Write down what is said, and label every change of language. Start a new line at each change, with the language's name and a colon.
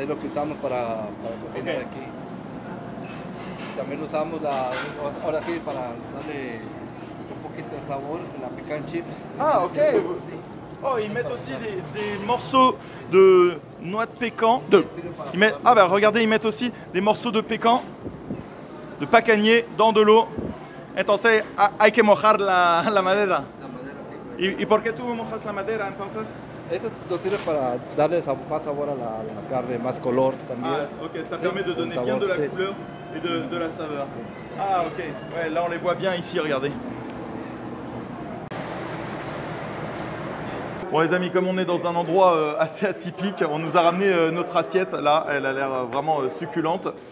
Spanish: Es lo que usamos para cocinar aquí. También usamos ahora sí para darle un poquito de sabor, la pecan chip. Ah, ok.
French: Oh, ils mettent aussi des morceaux de noix de pécan. Ah, bah regardez, ils mettent aussi des morceaux de pécan de pacanier dans de l'eau.
Spanish: Entonces hay que mojar la madera. ¿Y por qué tú mojas la madera entonces? Eso nos sirve para darle más sabor a la carne, más color también.
French: Ah, ok, ça permet de donner bien de la couleur et de la saveur. Ah, ok. Ouais, là, on les voit bien ici, regardez. Bon, les amis, comme on est dans un endroit assez atypique, on nous a ramené notre assiette. Là, elle a l'air vraiment succulente.